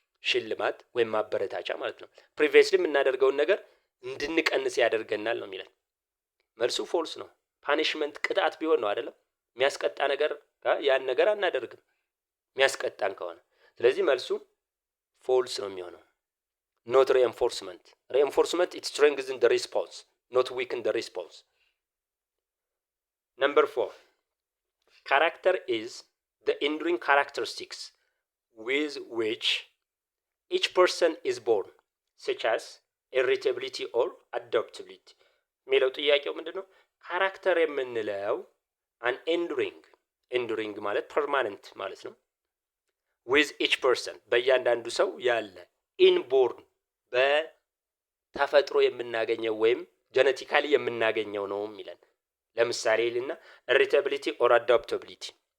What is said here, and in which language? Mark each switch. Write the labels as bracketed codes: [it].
[am] ሽልማት ወይም ማበረታቻ ማለት ነው። ፕሪቪየስሊ የምናደርገውን ነገር እንድንቀንስ ያደርገናል ነው የሚለን። መልሱ ፎልስ ነው። ፓኒሽመንት ቅጣት ቢሆን ነው አይደለም? የሚያስቀጣ ነገር ያን ነገር አናደርግም የሚያስቀጣን ከሆነ። ስለዚህ መልሱ ፎልስ ነው የሚሆነው። ኖት ሪኢንፎርስመንት። ሪኢንፎርስመንት [en] it strengthens the response, not weaken the response. Number 4. Character is the enduring characteristics with which each person is born, such as irritability or adaptability. [am] የሚለው ጥያቄው ምንድነው? ካራክተር የምንለው [en] an enduring [am] ማለት permanent ማለት ነው። [en] with each person [am] በእያንዳንዱ ሰው ያለ inborn በተፈጥሮ የምናገኘው ወይም ጀነቲካሊ የምናገኘው ነው የሚለን። ለምሳሌ ልና [en] irritability or adaptability